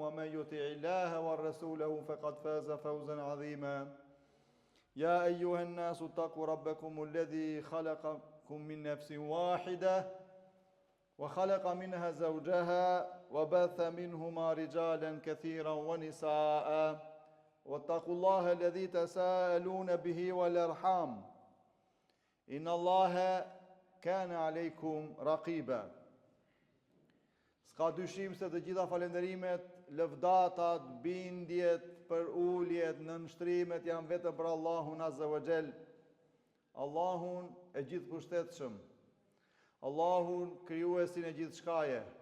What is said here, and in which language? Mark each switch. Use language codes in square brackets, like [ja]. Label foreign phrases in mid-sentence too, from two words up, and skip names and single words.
[ar] ومن يطع الله ورسوله فقد فاز فوزا عظيما يا أيها الناس اتقوا ربكم الذي خلقكم من نفس واحدة وخلق منها زوجها وبث منهما رجالا كثيرا ونساء واتقوا الله الذي تساءلون به والأرحام إن الله كان عليكم رقيبا. [sq] Ska dyshim se të gjitha falenderimet, lëvdatat, bindjet, për uljet, nënshtrimet janë vetëm për Allahun [ar] عز وجل, [sq] Allahun e gjithë pushtetshëm, Allahun krijuesin e gjithë shkaje.